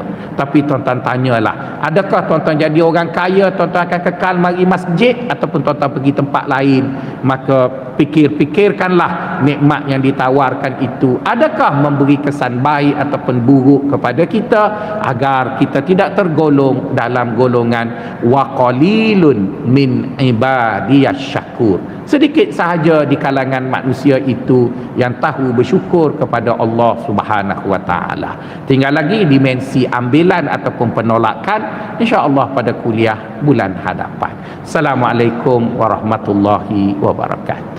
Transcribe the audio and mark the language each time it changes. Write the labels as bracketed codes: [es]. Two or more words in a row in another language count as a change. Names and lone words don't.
[ms] Tapi tuan-tuan tanyalah, adakah tuan-tuan jadi orang kaya, tuan-tuan akan kekal mari masjid ataupun tuan-tuan pergi tempat lain? Maka fikirkanlah nikmat yang ditawarkan itu adakah memberi kesan baik ataupun buruk kepada kita, agar kita tidak tergolong dalam golongan [ar] وقليل من عبادي الشكور. [ms] Sedikit sahaja di kalangan manusia itu yang tahu bersyukur kepada Allah [ar] سبحانه وتعالى. [ms] Tinggal lagi dimensi ambilan ataupun penolakan, insya-Allah pada kuliah bulan hadapan. [ar] السلام عليكم ورحمة الله وبركاته.